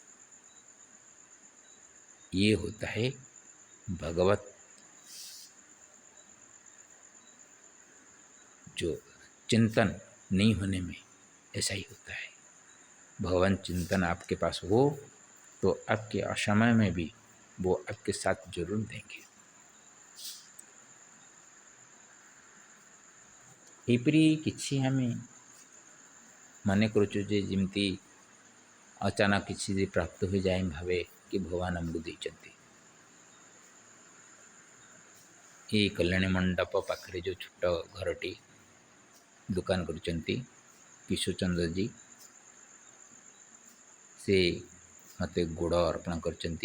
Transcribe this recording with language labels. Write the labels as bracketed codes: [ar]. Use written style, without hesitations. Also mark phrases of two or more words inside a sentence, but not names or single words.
[hi] ये होता है भगवत जो चिंतन नहीं होने में, ऐसा ही होता है। भगवान चिंतन आपके पास हो तो आपके असमय में भी वो आपके साथ जरूर देंगे। [or] ଏପରି କିଛି ଆମେ ମନେ କରୁଛୁ ଯେ ଯେମିତି ଅଚାନକ କିଛି ପ୍ରାପ୍ତ ହୋଇଯାଏ, ଭାବେ କି ଭଗବାନ ଆମକୁ ଦେଇଛନ୍ତି। ଏଇ କଲ୍ୟାଣୀ ମଣ୍ଡପ ପାଖରେ ଯେଉଁ ଛୋଟ ଘରଟି ଦୋକାନ କରିଛନ୍ତି କିଶୋରଚନ୍ଦ୍ରଜୀ, ସେ ମୋତେ ଗୋଡ଼ ଅର୍ପଣ କରିଛନ୍ତି।